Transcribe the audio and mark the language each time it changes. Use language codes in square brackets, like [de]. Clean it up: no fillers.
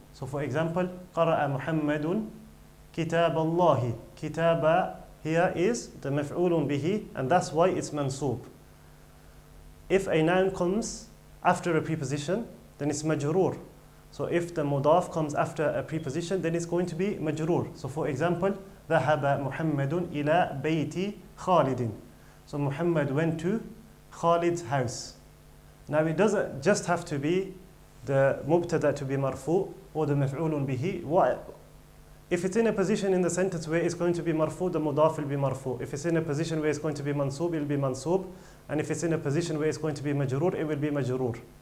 [en] So for example, [ar] qara'a Muhammadun kitab Allahi. [en] Kitaba here is the maf'ulun bihi, and that's why it's mansub. If a noun comes after a preposition, then it's majroor. So if the mudaf comes after a preposition, then it's going to be majroor. So for example, [ar] ذهب محمد إلى بيت خالد. [en] So Muhammad went to Khalid's house. Now it doesn't just have to be the mubtada to be marfu' or the maf'ulun bihi. If it's in a position in the sentence where it's going to be marfu', the mudaf will be marfu'. If it's in a position where it's going to be mansub, it will be mansub. And if it's in a position where it's going to be majroor, it will be majroor.